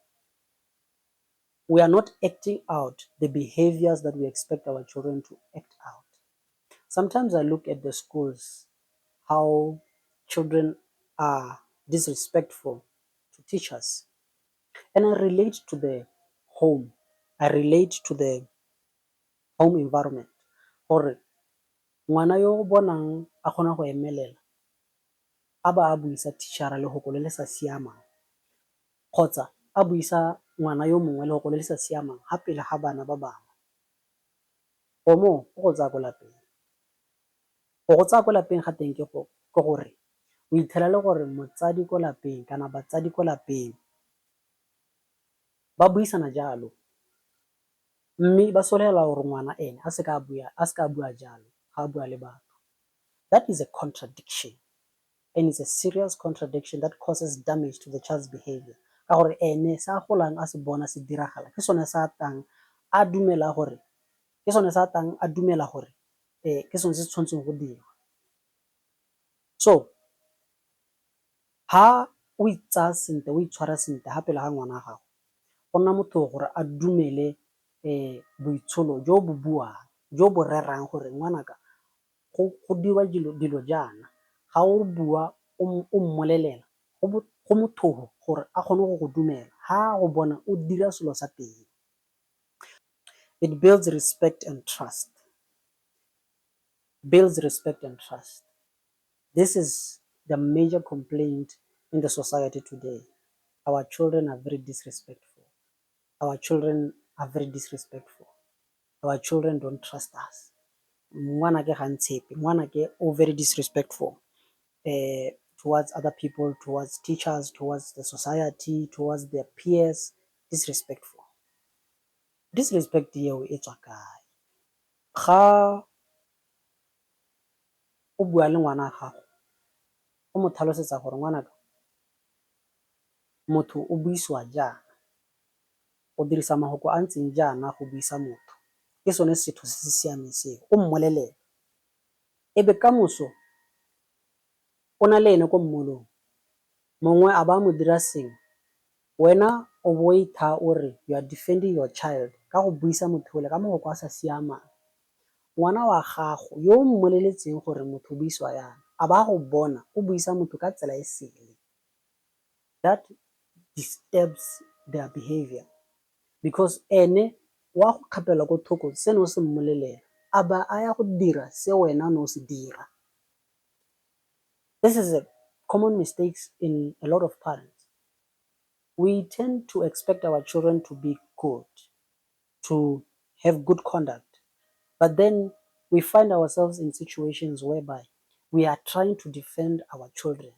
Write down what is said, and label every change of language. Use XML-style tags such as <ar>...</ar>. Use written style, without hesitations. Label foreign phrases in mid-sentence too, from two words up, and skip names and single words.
<en>We are not acting out the behaviors that we expect our children to act out. Sometimes I look at the schools, how children are disrespectful to teachers, and I relate to the home. I relate to the home environment.</en> <tn>Gore ngwana yo o bonang a kgona go emelela a ba a buisa teachera lehoko le le sa siamang, kgotsa a buisa ngwana yo mongwe lehoko le le sa siamang ga pele ga bana ba bangwe, go mo go tsaya ko lapeng. Go tsaya ko lapeng ga teng ke gore o itlhela le gore motsadi ko lapeng kana batsadi ko lapeng ba buisana jalo, mme ba solela gore ngwana ene a se ka bua jalo ga a bua le batho.</tn> <en>That is a contradiction, and it's a serious contradiction that causes damage to the child's behavior.</en> <tn>Ka gore ene sa golang a se bona se diragala ke sone sa tang a dumela gore ke sone se tshwanetseng go dirwa. So ha o itsaya sentle, o itshwara sentle ga pele ga ngwana wa gago, go nna motho gore a dumele boitsholo jo bo buang, jo bo rerang gore ngwanaka go diwa dilo jaana, ga o bua o mmolelela go motho gore a kgone go go dumela ha go bona o dira selo sa teng.</tn> <en>It builds respect and trust. This is the major complaint in the society today. Our children are very disrespectful. Our children don't trust us.</en> <tn>Ngwana ke ga ntshepe, ngwana ke o</tn> <en>very disrespectful towards other people, towards teachers, towards the society, towards their peers. Disrespectful.</en> <tn>Disrespect eo e tswa kae? Ga o bua le ngwana wa gago, o mo tlhalosetsa gore ngwanaka motho o buisiwa jaana, o dirisa mafoko a ntseng jaana go buisa motho, ke sone setho se se siameng seo, o mmolelele. Ebe kamoso o na le ene ko mmolong, mongwe a ba mo dira sengwe, wena o bo itha o re</tn> <en>you are defending your child</en> <tn>ka go buisa motho ole ka mafoko a sa siamang. Ngwana wa gago yo o mmoleletseng gore motho o buisiwa yana a ba go bona o buisa motho ka tsela e sele.</tn> <en>That disturbs their behavior because</en> <tn>ene wa go kgapela ko thoko se no se mmolelela a ba a ya go dira se wena no se dira.</tn> <en>This is a common mistakes in a lot of parents. We tend to expect our children to be good, to have good conduct. But then we find ourselves in situations whereby we are trying to defend our children.</en>